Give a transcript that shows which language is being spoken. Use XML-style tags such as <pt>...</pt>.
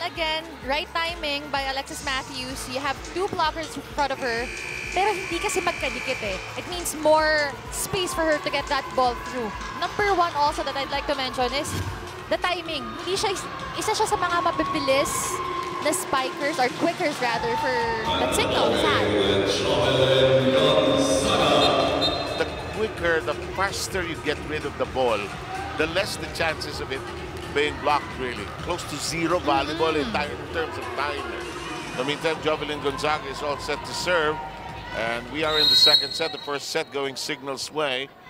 <en>Again, right timing by Alexis Matthews. You have 2 blockers in front of her.</en> <tl>Pero hindi kasi magkadikit eh.</tl> <en>It means more space for her to get that ball through. Number 1 also that I'd like to mention is the timing.</en> <tl>Hindi siya, isa siya sa mga mabibilis na spikers</tl> <en>or quickers rather for that Cignal side. The quicker, the faster you get rid of the ball, the less the chances of it being blocked really. Close to 0 volleyball in terms of time. In the meantime, Jovelyn Gonzaga is all set to serve. And we are in the second set. The first set going Cignal's way.</en>